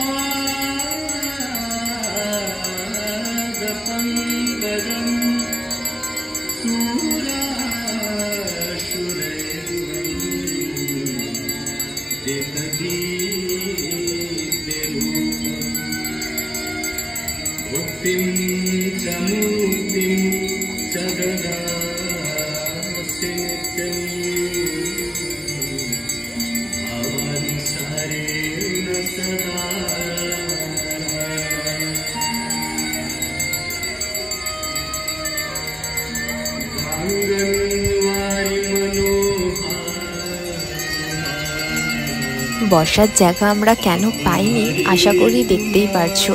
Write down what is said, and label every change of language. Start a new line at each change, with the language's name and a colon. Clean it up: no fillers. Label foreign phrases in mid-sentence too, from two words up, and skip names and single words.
Sanskrit: पादपङ्कजं भुक्तिं च मुक्तिं च ददासि नित्यं भवानुसारेण सदा।
Bangla: বসার জায়গা আমরা কেন পাইনি আশা করি দেখতেই পারছো।